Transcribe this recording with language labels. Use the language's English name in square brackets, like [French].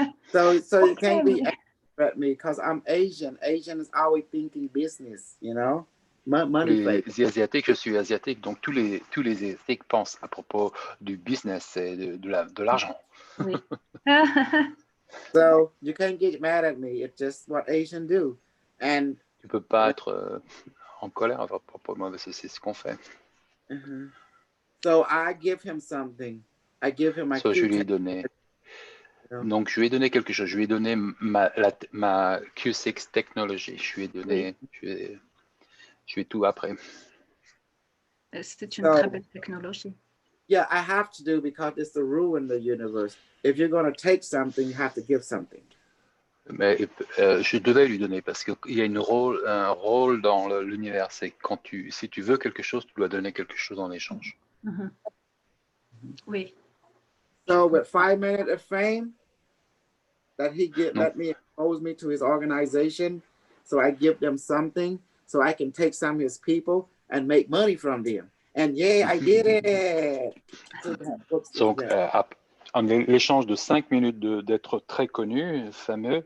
[English] So you can't be angry at me because I'm Asian. Asian is always thinking business, you know, money. [French] Les Asiatiques, je suis asiatique, donc tous les Asiatiques pensent à propos du business et de l'argent. Oui. [English] So you can't get mad at me. It's just what Asians do. And [French] tu peux pas être en colère à propos de moi, parce que c'est ce qu'on fait. [English] So I give him something. I give him my [French] je lui ai donné. Donc, je lui ai donné quelque chose. Je lui ai donné ma Q6 technologie. Je lui ai donné, je lui ai tout appris. C'est une très belle technologie. [English] Yeah, I have to do because it's the rule in the universe. If you're going to take something, you have to give something. [French] Mais je devais lui donner parce qu'il y a un rôle dans l'univers. C'est si tu veux quelque chose, tu dois donner quelque chose en échange. Oui. [English] So with 5 minutes of fame, that let me expose me to his organization, so I give them something, so I can take some of his people and make money from them. And yeah, I did it. [French] Donc, en l'échange de 5 minutes d'être très connu, fameux.